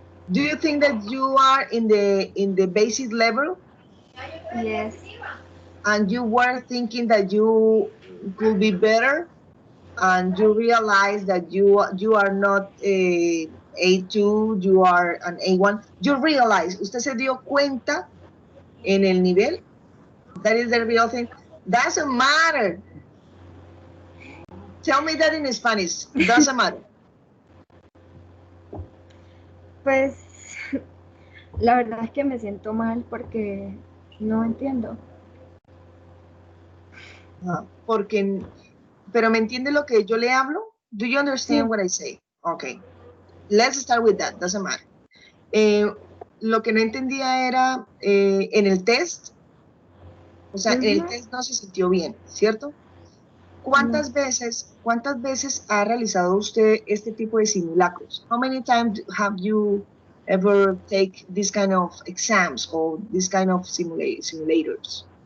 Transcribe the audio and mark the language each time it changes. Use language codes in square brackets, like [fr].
[en] Do you think that you are in the basic level, Yes. and you were thinking that you could be better, and you realize that you are not a A2, you are an A1? [es] You realize, usted se dio cuenta en el nivel. [en] That is the real thing. Doesn't matter. Tell me that in Spanish. Doesn't matter. [es] Pues la verdad es que me siento mal porque no entiendo. Porque, pero ¿me entiende lo que yo le hablo? [en] Do you understand [es] Sí. [en] what I say? Okay. Let's start with that. Doesn't matter. [es] Lo que no entendía era en el test, o sea, en el test no se sintió bien, ¿cierto? ¿Cuántas veces ha realizado usted este tipo de simulacros? [en] How many times have you ever take this kind of exams or this kind of simulators?